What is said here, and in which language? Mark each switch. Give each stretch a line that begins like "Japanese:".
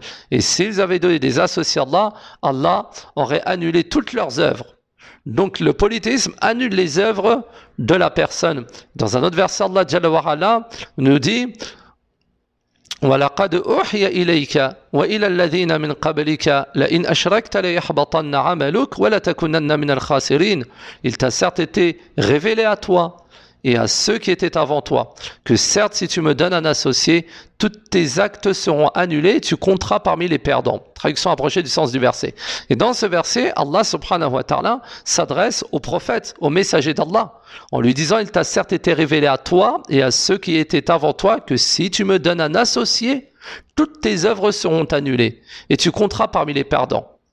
French: Et s'ils avaient donné des associés à Allah, Allah aurait annulé toutes leurs œuvres. Donc le polythéisme annule les œuvres de la personne. Dans un autre verset, Allah Jalla wa Ala nous dit
Arabic: وَلَقَدْ أُوحِيَ إِلَيْكَ وَإِلَى الَّذِينَ مِنْ قَبْلِكَ لَئِنْ أَشْرَكْتَ لَيَحْبَطَنَّ عَمَلُكَ وَلَتَكُونَنَّ مِنَ الْخَاسِرِينَ.
French: Il t'a certes été révélé à toi et à ceux qui étaient avant toi que certes, si tu me donnes un associé, tous tes actes seront annulés et tu compteras parmi les perdants. Traduction approchée du sens du verset. Et dans ce verset, Allah subhanahu wa ta'ala s'adresse au prophète, au messager d'Allah, en lui disant, il t'a certes été révélé à toi et à ceux qui étaient avant toi que si tu me donnes un associé, toutes tes œuvres seront annulées et tu compteras parmi les perdants.